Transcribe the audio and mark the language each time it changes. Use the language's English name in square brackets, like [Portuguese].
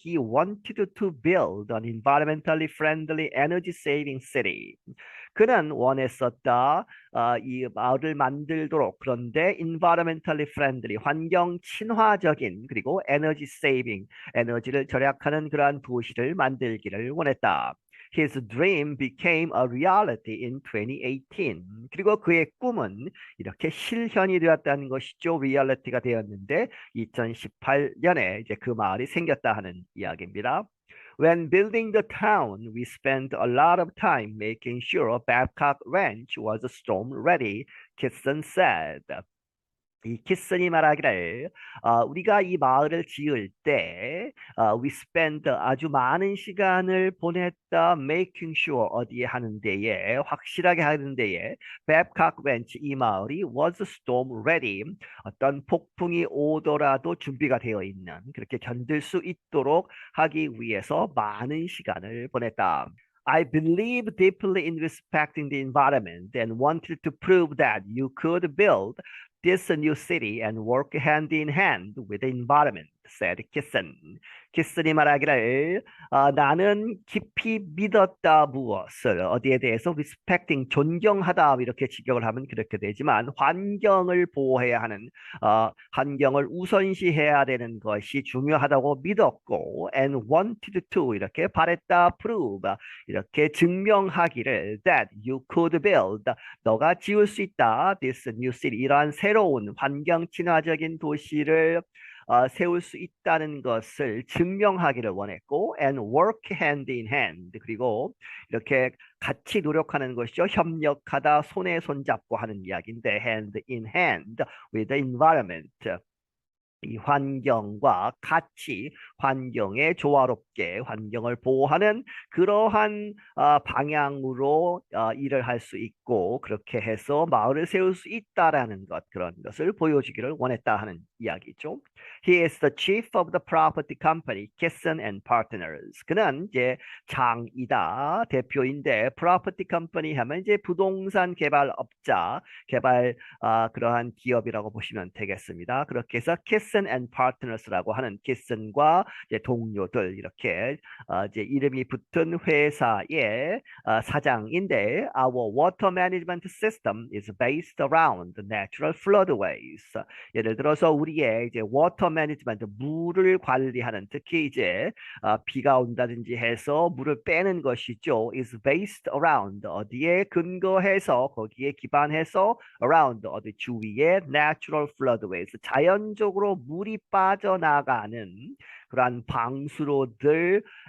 [English] He wanted to build an environmentally friendly, energy-saving city. [Korean] 그는 원했었다. 이 마을을 만들도록 그런데 [English] environmentally friendly, [Korean] 환경 친화적인 그리고 [English] energy saving, [Korean] 에너지를 절약하는 그러한 도시를 만들기를 원했다. [English] His dream became a reality in 2018. [Korean] 그리고 그의 꿈은 이렇게 실현이 되었다는 것이죠. 리얼리티가 되었는데 2018년에 이제 그 마을이 생겼다 하는 이야기입니다. [English] When building the town, we spent a lot of time making sure Babcock Ranch was storm ready, Kitson said. [Korean] 이 키슨이 말하기를 우리가 이 마을을 지을 때 [English] we spent [Korean] 아주 많은 시간을 보냈다 [English] making sure [Korean] 어디에 하는 데에 확실하게 하는 데에 Babcock Ranch 이 마을이 [English] was storm ready [Korean] 어떤 폭풍이 오더라도 준비가 되어 있는 그렇게 견딜 수 있도록 하기 위해서 많은 시간을 보냈다. [English] I believe deeply in respecting the environment and wanted to prove that you could build this new city and work hand in hand with the environment. said Kitson. [Korean] 키슨이 말하기를 나는 깊이 믿었다 무엇을 어디에 대해서 [English] respecting [Korean] 존경하다 이렇게 직역을 하면 그렇게 되지만 환경을 보호해야 하는 환경을 우선시해야 되는 것이 중요하다고 믿었고 [English] and wanted to [Korean] 이렇게 바랬다 prove 이렇게 증명하기를 [English] that you could build [Korean] 너가 지을 수 있다 [English] this new city [Korean] 이러한 새로운 환경 친화적인 도시를 세울 수 있다는 것을 증명하기를 원했고 [English] and work hand in hand [Korean] 그리고 이렇게 같이 노력하는 것이죠. 협력하다 손에 손잡고 하는 이야기인데 [English] hand in hand with the environment [Korean] 이 환경과 같이 환경에 조화롭게 환경을 보호하는 그러한 방향으로 일을 할 수 있고 그렇게 해서 마을을 세울 수 있다라는 것 그런 것을 보여주기를 원했다 하는 이야기죠. [English] He is the chief of the property company, Kisson and Partners. [Korean] 그는 이제 장이다 대표인데 [English] property company [Korean] 하면 이제 부동산 개발업자 개발 그러한 기업이라고 보시면 되겠습니다. 그렇게 해서 Kisson and Partners라고 하는 키슨과 동료들 이렇게 이제 이름이 붙은 회사의 사장인데 [English] Our water management system is based around the natural floodways. [Korean] 예를 들어서 우리의 이제 [English] water management [Korean] 물을 관리하는 특히 이제 비가 온다든지 해서 물을 빼는 것이죠. [English] is based around [Korean] 어디에 근거해서 거기에 기반해서 around 어디 주위에 [English] natural floodways [Korean] 자연적으로 물이 빠져나가는 그러한 방수로들에